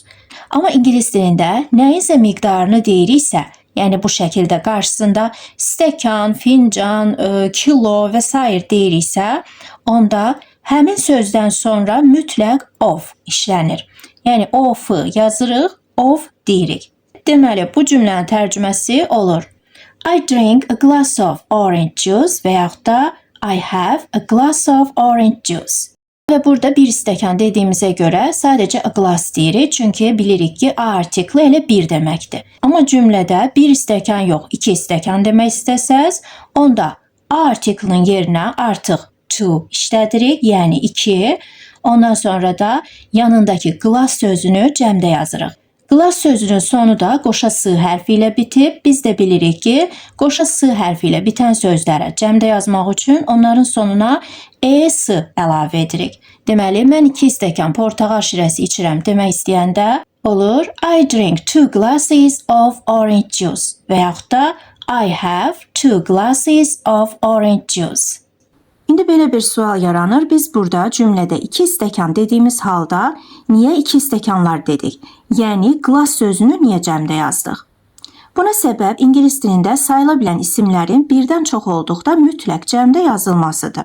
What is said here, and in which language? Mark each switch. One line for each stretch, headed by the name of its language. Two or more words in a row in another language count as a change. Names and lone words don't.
Azerbaijani: Amma ingilis dilində nəyinsə miqdarını deyiriksə, yəni bu şəkildə qarşısında stəkan, fincan, kilo və s. deyiriksə, onda həmin sözdən sonra mütləq of işlənir. Yəni of-ı yazırıq, of deyirik. Deməli, bu cümlənin tərcüməsi olur.
English: I drink a glass of orange juice
Azerbaijani: və yaxud da
English: I have a glass of orange juice.
Azerbaijani: Və burada bir stəkan dediyimizə görə sadəcə
English: a glass
Azerbaijani: deyirik, çünki bilirik ki, a artikli elə bir deməkdir. Amma cümlədə bir stəkan yox, iki stəkan demək istəsəz, onda a artiklinin yerinə artıq to işlədirik, yəni iki. Ondan sonra da yanındakı glass sözünü cəmdə yazırıq. Glass sözünün sonu da qoşa s hərfi ilə bitib. Biz də bilirik ki, qoşa s hərfi ilə bitən sözlərə cəmdə yazmaq üçün onların sonuna es əlavə edirik. Deməli, mən 2 stəkan portağal şirəsi içirəm demək istəyəndə olur
English: I drink 2 glasses of orange juice
Azerbaijani: və yaxud da
English: I have 2 glasses of orange juice.
Azerbaijani: İndi belə bir sual yaranır. Biz burada cümlədə 2 stəkan dediyimiz halda niyə 2 stəkanlar dedik? Yəni, glass sözünü niyə cəmdə yazdıq? Buna səbəb ingilis dilində sayıla bilən isimlərin birdən çox olduqda mütləq cəmdə yazılmasıdır.